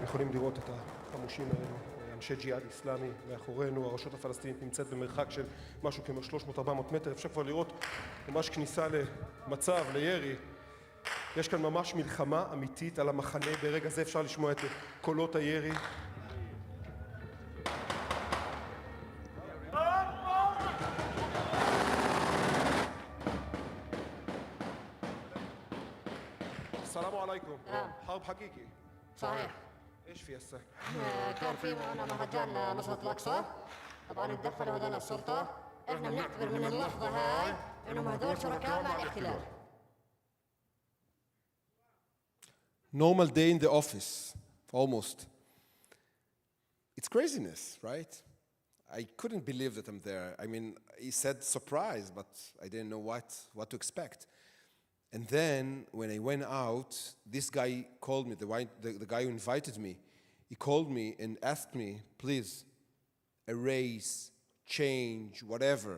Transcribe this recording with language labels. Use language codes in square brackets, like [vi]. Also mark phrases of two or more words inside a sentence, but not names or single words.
[he] יכולים לראות את החמושים האלו, אנשי ג'יהאד איסלאמי מאחורינו, הרשות הפלסטינית נמצאת במרחק של משהו כמו 300-400 מטר, אפשר כבר לראות ממש כניסה למצב, לירי. יש כאן ממש מלחמה אמיתית על המחנה, ברגע זה אפשר לשמוע את קולות הירי. [ar] السلام عليكم حرب حقيقي صحيح ايش في هسه؟ كان في معنا مهرجان مسجد الأقصى طبعا اتدخلوا هذول السلطة احنا بنعتبر من اللحظة هاي انهم هذول شركاء مع الاحتلال. [en] Normal day in the office, almost. It's craziness, right? I couldn't believe that I'm there. I mean, he said surprise, but I didn't know what to expect. And then, when I went out, this guy called me, the guy who invited me, he called me and asked me, please, erase, change, whatever.